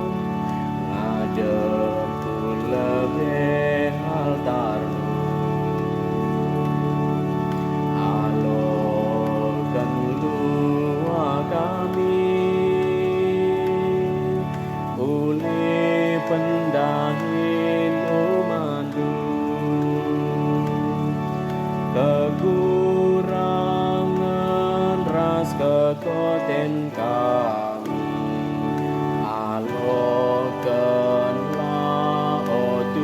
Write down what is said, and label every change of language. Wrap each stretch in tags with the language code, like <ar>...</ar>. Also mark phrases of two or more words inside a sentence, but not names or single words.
<btx>ngadep lebih altar-Mu, alurkan doa kami, oleh pendahin umat-Mu, kekurangan ras kekoten kami, alokanlah oh</btx>